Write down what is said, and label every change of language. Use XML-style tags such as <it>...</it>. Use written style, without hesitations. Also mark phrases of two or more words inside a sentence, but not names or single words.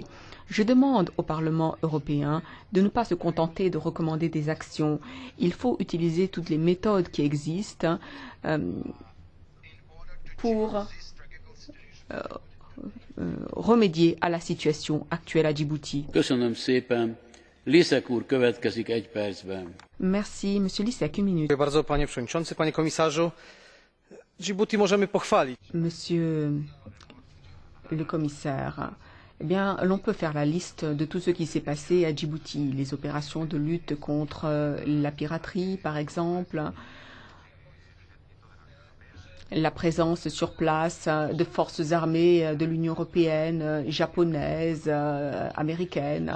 <fr>Je demande au Parlement européen de ne pas se contenter de recommander des actions. Il faut utiliser toutes les méthodes qui existent pour remédier à la situation actuelle à Djibouti.</fr> <hu>Köszönöm szépen. Lisek úr következik 1 percben.</hu> <fr>Merci, Monsieur Lisek, 1 minute.</fr> <pl>Dziękuję bardzo, panie przewodniczący, panie komisarzu. Djibouti możemy pochwalić.</pl> <fr>Monsieur le commissaire, eh bien, l'on peut faire la liste de tout ce qui s'est passé à Djibouti. Les opérations de lutte contre la piraterie, par exemple, la présence sur place de forces armées de l'Union européenne, japonaises, américaines.</fr>